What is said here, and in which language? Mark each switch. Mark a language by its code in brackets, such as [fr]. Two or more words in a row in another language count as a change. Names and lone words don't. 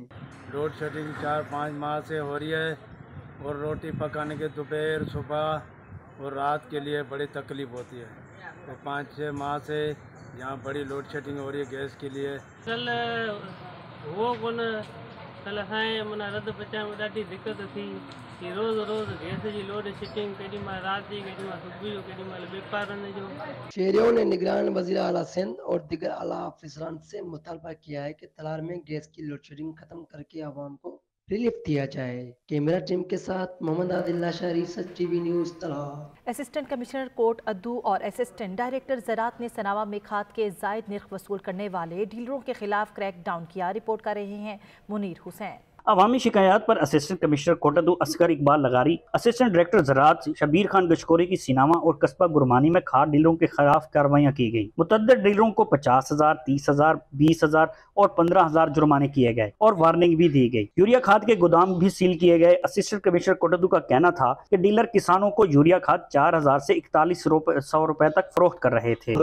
[en] load shedding [ur] 4-5 ماہ سے ہو رہی ہے اور روٹی پکانے کے دوپہر صبح اور رات کے لیے بڑی تکلیف ہوتی ہے. تو 5-6 ماہ سے یہاں بڑی [en] load shedding [ur] ہو رہی ہے گیس کے لیے. [sd] ڪل وو ڪل اسانجي ماني رڌ پچائڻ ۾ ڏاڍي دقت ٿي ڪه روز گيس جي [en] load shedding [sd] ڪيڏي مهل راتِ جي، ڪيڏي مهل صبح جو، ڪيڏي مهل ٻپهرنِ جو. [ur] شہریوں نے نگران وزیر اعلیٰ سندھ اور دیگر اعلیٰ افسران سے مطالبہ کیا ہے کہ تلار میں گیس کی [en] load shedding [ur] ختم کرکے عوام کو ریلیف دیا جائے. [en] camera team [ur] کے ساتھ محمد عادل لاشاری، سچ ٹی وی نیوز تلار. [en] assistant commissioner [ur] کورٹ ادو اور [en] assistant director [ur] زراعت نے سناواں میں کھاد کے زائد نرخ وصول کرنے والے ڈیلروں کے خلاف [en] crackdown [ur] کیا. رپورٹ کر رہے ہیں منیر حسین. عوامی شکایت پر [en] assistant commissioner [ur] کوٹ ادو اصغر اقبال لغاری, [en] assistant director [ur] زراعت شبیر خان گشکوری کی سناواں اور قصبہ گرمانی میں کھاد ڈیلروں کے خلاف کارروائیاں کی گئی. متعدد ڈیلروں کو 50,000، 30,000، 20,000 اور 15,000 جرمانے کیے گئے اور وارننگ بھی دی گئی. یوریا کھاد کے گودام بھی سیل کیے گئے. [en] assistant commissioner [ur] کوٹ ادو کا کہنا تھا کہ ڈیلر کسانوں کو یوریا کھاد 4,000 سے 4100 روپے تک فروخت کر رہے تھے.